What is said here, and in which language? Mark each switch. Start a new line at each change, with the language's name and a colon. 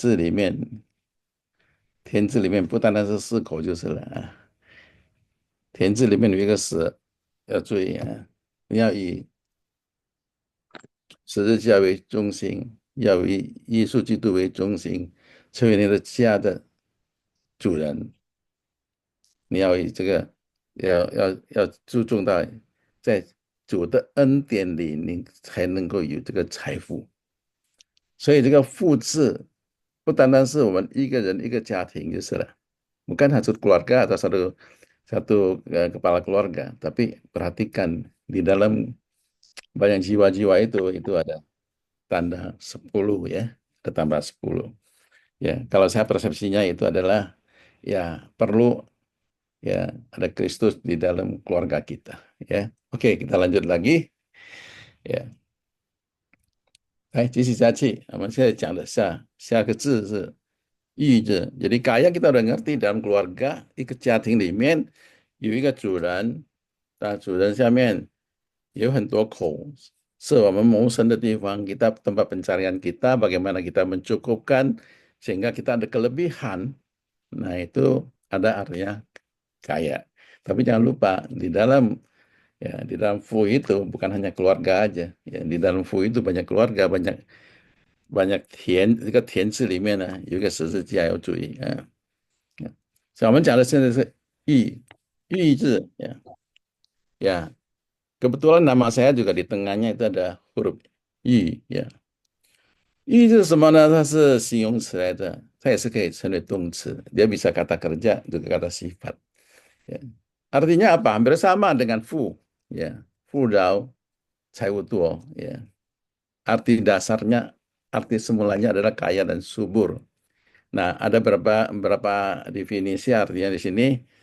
Chinese: 你要注意啊，你的田字里面，不单单是4口就是了啊，田字里面有一个十，要注意啊，你要以十字架为中心，要以耶稣基督为中心，成为你的家的主人。你要以这个要注重到在主的恩典里，你才能够有这个财富。所以这个复制不单单是我们一个人一个家庭就是了，
Indonesian: bukan satu keluarga atau satu satu kepala keluarga, tapi perhatikan di dalam banyak jiwa-jiwa itu ada tanda 10 ya, ada tambah 10. Ya, kalau saya persepsinya itu adalah, ya, perlu, ya, ada Kristus di dalam keluarga kita, ya. Oke, kita lanjut lagi, ya.
Chinese: 来继续下去。我们现在讲的下个字是玉字。
Indonesian: Jadi kaya kita udah ngerti dalam keluarga, di jati
Chinese: 里面有一个主人，主人下面有很多口，是我们谋生的地方，
Indonesian: kita tempat pencarian kita, bagaimana kita mencukupkan sehingga kita ada kelebihan. Nah, itu ada artinya kaya. Tapi jangan lupa di dalam fu itu bukan hanya keluarga aja. Ya, di dalam fu itu banyak keluarga, banyak banyak
Chinese: 这个田字里面呢有一个十字架要注意啊。所以我们讲的现在是玉字ya.
Indonesian: Kebetulan nama saya juga di tengahnya itu ada huruf Y 呀。
Chinese: Y 是什么呢？它是形容词来的，它也是可以成为动词。
Indonesian: Dia bisa kata kerja juga kata sifat. Ya. Artinya apa? Hampir sama dengan fu. Ya, fu dao, cai tuo. Ya. Arti dasarnya, arti semulanya adalah kaya dan subur. Nah, ada berapa definisi artinya di sini.